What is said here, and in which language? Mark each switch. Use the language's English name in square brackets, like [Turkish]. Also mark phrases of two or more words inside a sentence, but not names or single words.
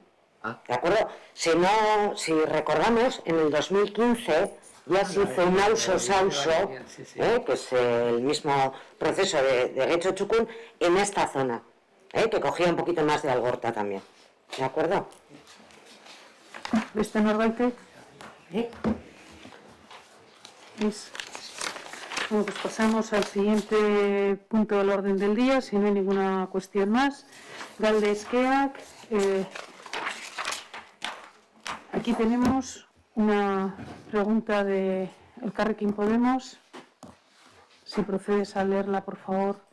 [Spanish] ¿De acuerdo? Si recordamos, en el 2015 ya se hizo un auso-sauso, que es el mismo proceso de Getxo Txukun, en esta zona, que cogía un poquito más de Algorta también. ¿De acuerdo? [Basque] beste norbaitek? [Spanish] Bueno, pues pasamos al siguiente punto del orden del día, si no hay ninguna cuestión más. [Basque] Galde Esqueak. [Spanish] Aquí tenemos una pregunta de Elkarrekin Podemos. Si procedes a leerla, por favor.